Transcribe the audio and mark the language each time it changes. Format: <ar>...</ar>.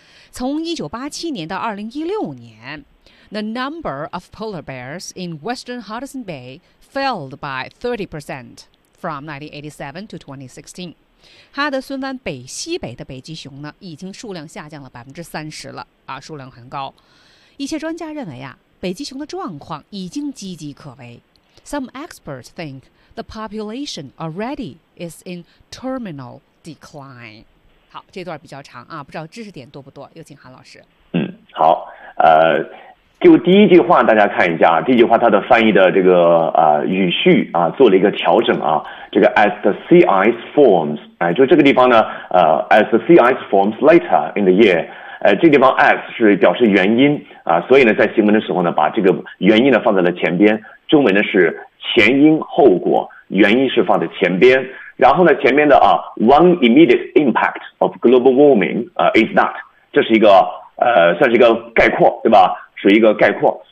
<zh>从1987年到2016年。</zh> <en>The number of polar bears in Western Hudson Bay fell by 30% from 1987 to 2016.</en> <zh>哈德森湾北西北的北极熊呢，已经数量下降了30%了啊，数量很高。一些专家认为啊，北极熊的状况已经岌岌可危。</zh> <en>Some experts think the population already is in terminal decline.</en> <zh>好，这段比较长啊，不知道知识点多不多，有请韩老师。好，就第一句话大家看一下，这句话它的翻译的这个语序啊做了一个调整啊，这个</zh> <en>as the sea ice forms，</en> <zh>就这个地方呢</zh> <en>as the sea ice forms later in the year，</en> <zh>这个地方 as 是表示原因啊，所以呢在行文的时候呢把这个原因呢放在了前边，中文呢是前因后果，原因是放在前边，然后呢前面的啊</zh> <en>one immediate impact of global warming is that，</en> <zh>这是一个算是一个概括，对吧，是一个概括。</zh>